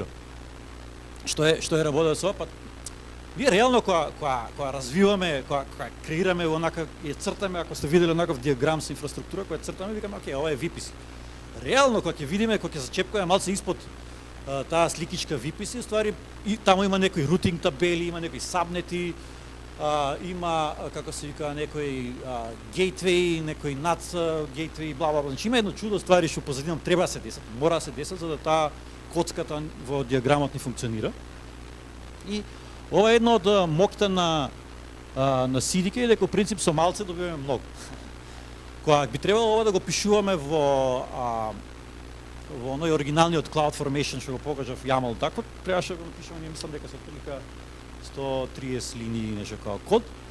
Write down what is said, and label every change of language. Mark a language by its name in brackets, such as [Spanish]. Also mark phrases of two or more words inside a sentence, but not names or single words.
[Macedonian] Што е работа со па ние реално кога развиваме, кога креираме онака ја цртаме, ако сте виделе онаков диаграм со инфраструктура, која цртаме, викаме окей, ова е VPC. Реално кога ќе видиме, кога ќе зачепкаме малце испод таа сликичка VPC, ствари и таму има некои рутинг табели, има некои сабнети, има како се вика некои гейтвеи, некои [English] NAT gateways, [Macedonian] бла бла бла. Значи има едно чудо ствари што позадинам треба да се десат, мора да се десат за да таа коцката во диаграмот ни функционира. И ова е едно од мокта на CDK, дека во принцип со малце добиваме многу. Кога би требало ова да го пишуваме во оној оригиналниот CloudFormation што го покажав YAML дакот, требаше да го пишуваме, не мислам дека се отприлика 130 линии нешто како код.